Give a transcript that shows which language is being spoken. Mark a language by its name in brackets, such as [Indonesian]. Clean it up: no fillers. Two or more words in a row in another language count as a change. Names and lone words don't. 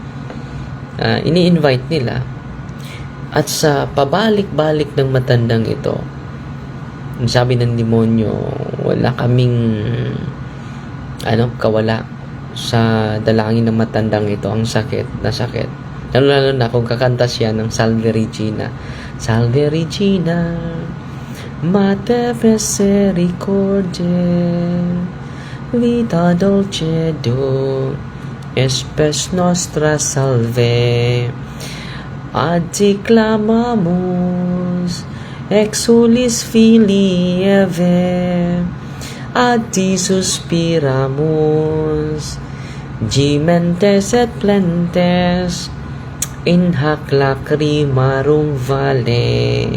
[Filipino] Ini-invite nila, at sa pabalik-balik ng matandang ito, sabi ng demonyo, wala kaming kawala sa dalangin ng matandang ito, ang sakit na sakit. Lalo na kung kakanta siya ng Salve Regina. [Latin] Salve Regina, Mater Misericordiae, Vita Dulcedo, Espes Nostra Salve, Adi clamamus, exulis filii Eve, Adi suspiramus, gementes et plentes, in hac lacrimarum vale.